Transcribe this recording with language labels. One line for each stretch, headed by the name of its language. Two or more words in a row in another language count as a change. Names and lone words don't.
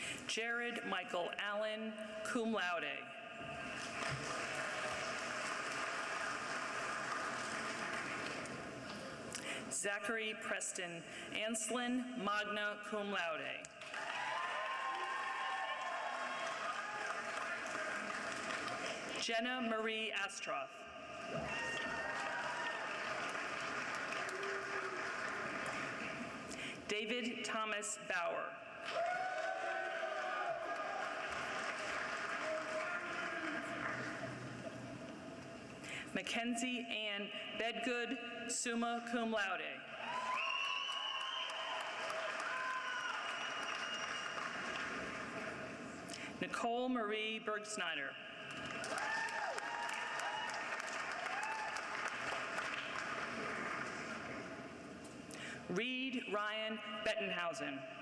English: Jared Michael Allen,
Latin: cum laude.
English: Zachary Preston Anslin,
Latin: magna cum laude.
English: Jenna Marie Astroff. David Thomas Bauer. Mackenzie Ann Bedgood,
Latin: summa cum laude.
English: Nicole Marie Bergsnyder. Reed Ryan Bettenhausen.